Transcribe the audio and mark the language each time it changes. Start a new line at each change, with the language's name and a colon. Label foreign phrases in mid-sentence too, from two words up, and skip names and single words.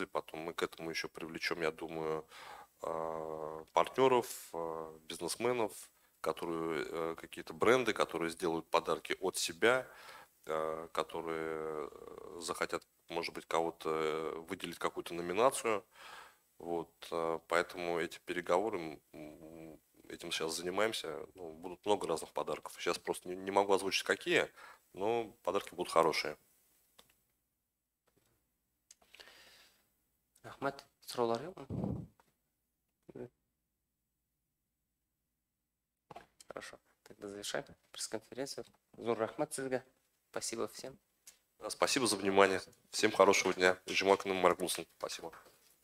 Russian: Потом мы к этому еще привлечем, я думаю, партнеров, бизнесменов, которые какие-то бренды, которые сделают подарки от себя, которые захотят, может быть, кого-то выделить, какую-то номинацию. Вот, поэтому эти переговоры, этим сейчас занимаемся. Ну, будут много разных подарков. Сейчас просто не могу озвучить какие, но подарки будут хорошие.
Kazakh: Рахмат, сұраулар жоқ?
Russian: Хорошо, тогда завершаем пресс-конференцию.
Kazakh: Зор рахмат сізге.
Russian: Спасибо всем. Спасибо за внимание. Всем хорошего дня. Жимаканым Маргулсон. Спасибо.